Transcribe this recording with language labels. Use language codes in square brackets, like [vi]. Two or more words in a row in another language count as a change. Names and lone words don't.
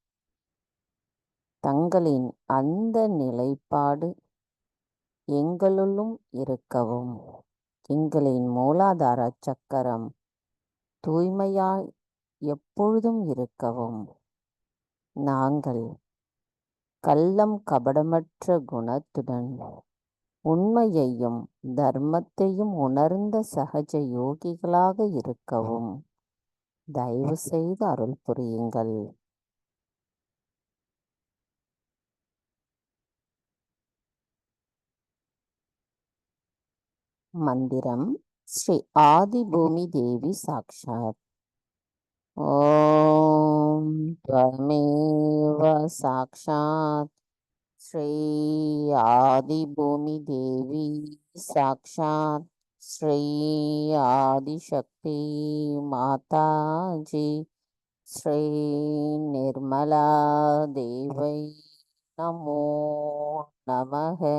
[ta] தங்களின் அந்த நிலைப்பாடு எங்களுள்ளும் இருக்கவும், எங்களின் மூலாதார சக்கரம் தூய்மையாய் எப்பொழுதும் இருக்கவும், நாங்கள் கள்ளம் கபடமற்ற குணத்துடன் உண்மையையும் தர்மத்தையும் உணர்ந்த சகஜ யோகிகளாக இருக்கவும் தயவு செய்து அருள் புரியுங்கள். மந்திரம் ஸ்ரீ ஆதிபூமி தேவி சாக்ஷாத். [sa] ஓம் त्वमेव साक्षात् श्री आदिभूमि देवी साक्षात् श्री आदिशक्ति माता जी श्री निर्मला देवै नमो नमः.